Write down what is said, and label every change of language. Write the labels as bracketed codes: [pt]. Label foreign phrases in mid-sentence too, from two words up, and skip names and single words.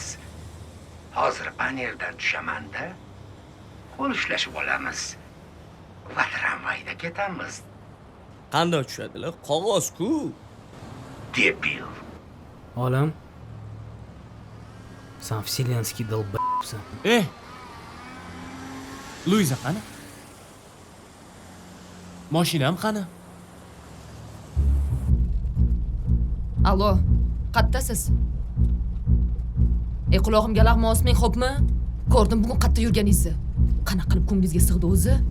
[uz] Hozir paneldan tushaman-da. Qo'l ushlashib olamiz. Va tramvayda ketamiz. Qandoq tushadilar? Qog'oz-ku. Debil. Olim. Sen [ru] вселенский долб***сан. [uz] Luiza qani? Mashinam qani? Allo, qattasiz? Qulog'imga lag'ma osmang, xo'pmi? Ko'rdim bugun qatta yurganingizni. Qanaqa qilib ko'nglingizga sig'di o'zi?